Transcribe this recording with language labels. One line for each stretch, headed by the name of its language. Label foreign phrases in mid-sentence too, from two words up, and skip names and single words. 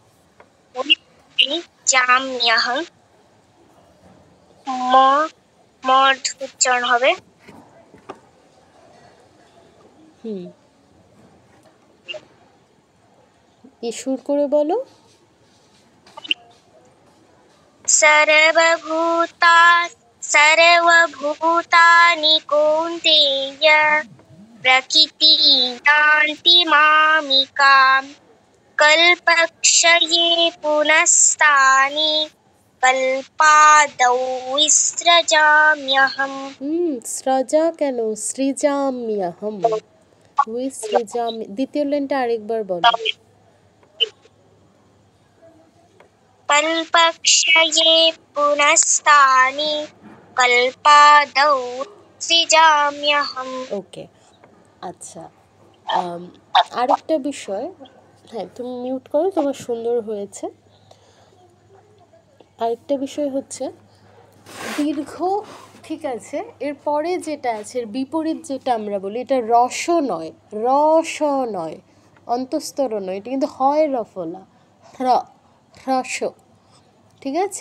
Bangla: জাম্যহম, ম মর্ধ উচ্চারণ হবে। হুম, সুর করে বলো।
Sanskrit: सर्वभूतानि कौन्तेय प्रकृति यान्ति मामिकाम् कल्पक्षये पुनस्तानि कल्पादौ विसृजाम्यहम्।
Bangla: স্রজা কেন? সৃজাম্যহম, উইসৃজামি। দ্বিতীয় লাইনটা আরেকবার বলো।
Sanskrit: कल्पक्षये पुनस्तानि कल्पादौ सृजाम्यहम्।
Bangla: ওকে, আচ্ছা। আরেকটা বিষয়, হ্যাঁ তুমি মিউট করো, তোমার সুন্দর হয়েছে। আরেকটা বিষয় হচ্ছে দীর্ঘ, ঠিক আছে, এরপরে যেটা আছে এর বিপরীত যেটা আমরা বলি, এটা রস নয়, রস নয়, অন্তস্তর নয়, এটা কিন্তু হয় রফলা, রস, ঠিক আছে?